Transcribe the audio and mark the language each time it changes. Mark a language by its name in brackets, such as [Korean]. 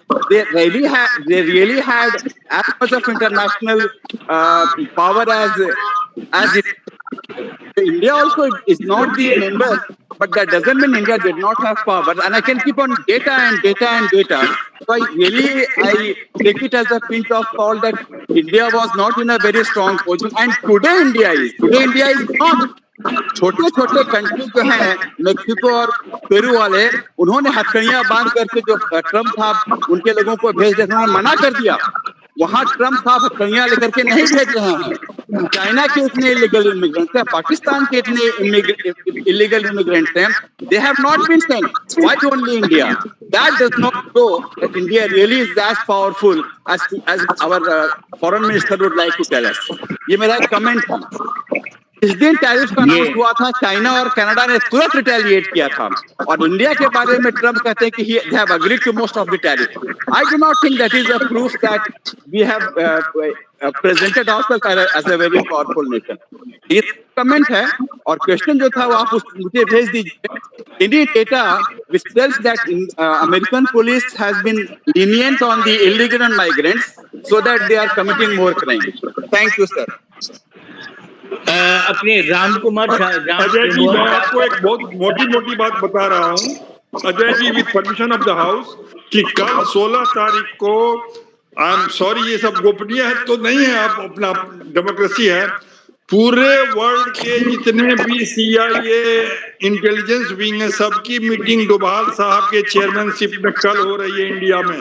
[English] They really had as much of international power as it. India also is not the member, but that doesn't mean India did not have power. And I can keep on data and data and data. So I take it as a pinch of salt that India was not in a very strong position. And today India is not. [Hindi] छोटे छोटे country जो हैं Mexico और Peru वाले, उन्होंने हथकड़ियां बांध करके जो ट्रम्प साहब उनके लोगों को भेज देना मना कर दिया। वहां ट्रम्प साहब हथकड़ियां लेकर के नहीं भेज रहे हैं। चाइना के इतने इलीगल इमिग्रेंट्स हैं, पाकिस्तान के इतने इलीगल इमिग्रेंट्स हैं, [English] they have not been sent. Why only India? That does not show that India really is as powerful as our foreign minister would like to tell us. [Hindi] ये मेरा एक comment था। इस दिन टैरिफ का announce हुआ था, चाइना और कनाडा ने तुरंत रिटेलिएट किया था, और इंडिया के बारे में ट्रम्प कहते हैं कि [English] they have agreed to most of the tariff. I do not think that is a proof that we have presented ourselves as a very powerful nation. [Hindi] ये कमेंट है, और क्वेश्चन जो था वो आप मुझे भेज दीजिए. [English] Any data which tells that American police has been lenient on the illegal migrants so that they are committing more crime. Thank you, sir. [Hindi] अपने राम कुमार अजय जी, मैं आपको एक बहुत मोटी मोटी बात बता रहा हूँ Ajay ji, [English] with permission of the house, [Hindi] कि कल 16 तारीख को, [English] I am sorry [Hindi] ये सब गोपनीय है तो नहीं है, आप अपना डेमोक्रेसी है, पूरे वर्ल्ड के जितने भी CIA इंटेलिजेंस विंग है सबकी मीटिंग डोभाल साहब के चेयरमैनशिप में कल हो रही है इंडिया में।